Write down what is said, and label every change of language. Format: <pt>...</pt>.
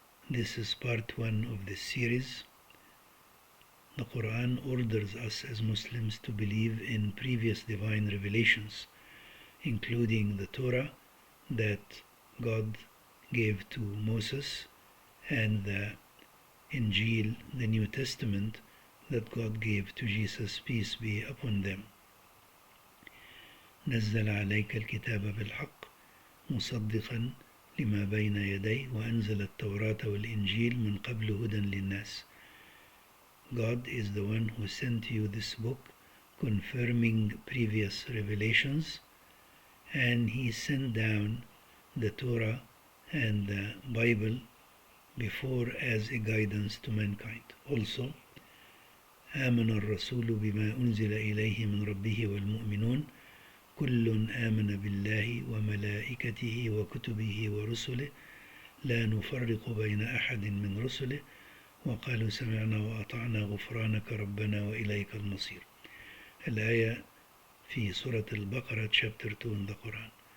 <en>This is part one of this series. The Quran orders us as Muslims to believe in previous divine revelations, including the Torah that God gave to Moses, and the Injil, the New Testament, that God gave to Jesus, peace be upon them.</en> <ar>نزل عليك الكتاب بالحق مصدقا لما بين يديه وأنزل التوراة والإنجيل من قبل هدى للناس.</ar> <en>God is the one who sent you this book confirming previous revelations, and he sent down the Torah and the Bible before as a guidance to mankind.</en> <ar>Also, آمن الرسول بما أنزل إليه من ربه والمؤمنون كل آمن بالله وملائكته وكتبه ورسله لا نفرق بين أحد من رسله وقالوا سمعنا وأطعنا غفرانك ربنا وإليك المصير. الآية في سورة البقرة</ar> <en>chapter 2 in the Quran.</en>